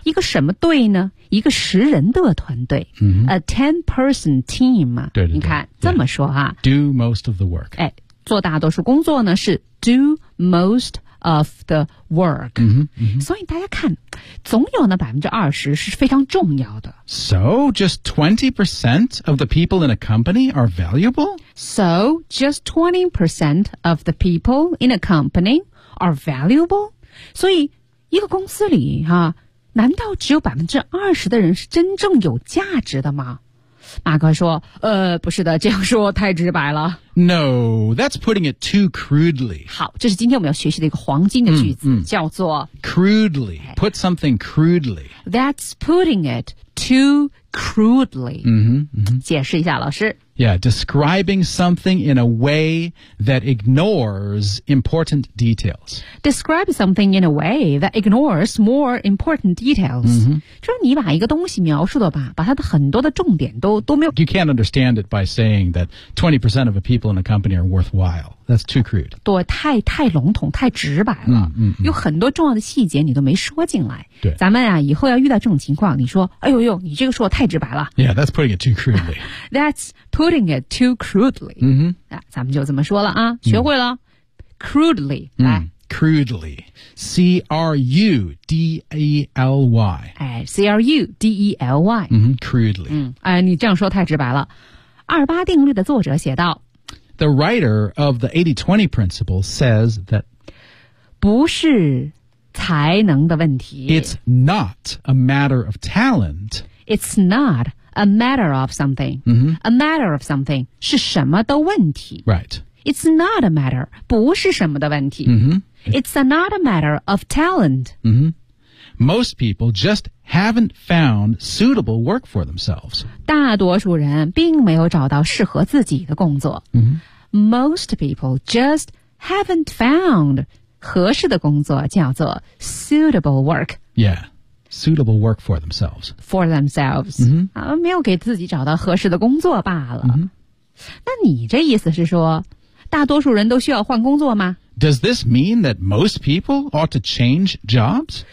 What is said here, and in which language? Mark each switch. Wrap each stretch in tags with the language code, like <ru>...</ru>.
<zh>一个什么队呢一个十人的团队、</zh> <en>mm-hmm. a ten person team</en> <zh>对对对你看、</zh> <en>yeah.</en> <zh>这么说哈</zh> <en>do most of the work、</en> <zh>哎、做大多数工作呢是</zh> <en>do most of the work、 mm-hmm. Mm-hmm.</en> <zh>所以大家看总有那20%是非常重要的</zh> <en>So just 20% of the people in a company are valuable? So just 20% of the people in a company are valuable?</en> <zh>所以一个公司里、啊、难道只有20%的人是真正有价值的吗马克说不是的这样说太直白了</zh> <en>No, that's putting it too crudely</en> <zh>好这是今天我们要学习的一个黄金的句子、嗯嗯、叫做</zh> <en>Crudely, put something crudely That's putting it too crudely</en> <zh>嗯哼嗯哼解释一下老师</zh> <en>Yeah, describing something in a way that ignores important details Describe something in a way that ignores more important details、</en> <zh>嗯就是你把一个东西描述的吧把它的很多的重点都没有</zh> <en>You can't understand it by saying that 20% of the people in a company are worthwhile That's too crude</en> <zh>对太笼统太直白了、嗯嗯嗯、有很多重要的细节你都没说进来对咱们啊以后要遇到这种情况你说哎呦呦你这个说太直白了</zh> <en>Yeah, that's putting it too crudely That's putting it too crudely、</en> <zh>嗯、咱们就这么说了啊学会了、嗯、</zh> <en>Crudely、</en> <zh>嗯、来</zh> <en>Crudely, C-R-U-D-E-L-Y. 哎 ,C-R-U-D-E-L-Y. 嗯、mm-hmm, crudely.</en> <zh>嗯、你这样说太直白了。二八定律的作者写道</zh> <en>The writer of the 80-20 principle says that</en> <zh>不是才能的问题。</zh> <en>It's not a matter of talent. It's not a matter of something.、 Mm-hmm. A matter of something</en> <zh>是什么的问题。</zh> <en>Right. It's not a matter,</en> <zh>不是什么的问题。</zh> <en>Mm-hmm. It's not a matter of talent. Mm-hmm. most people just haven't found suitable work for themselves.</en> <zh>大多数人并没有找到适合自己的工作。</zh> <en>Mm-hmm. Most people just haven't found</en> <zh>合适的工作叫做</zh> <en>suitable work. Yeah. Suitable work for themselves. For themselves.、 Mm-hmm.</en> <zh>没有给自己找到合适的工作罢了。</zh> <en>Mm-hmm.</en> <zh>那你这意思是说大多数人都需要换工作吗</zh> <en>Does this mean that most people ought to change jobs?</en>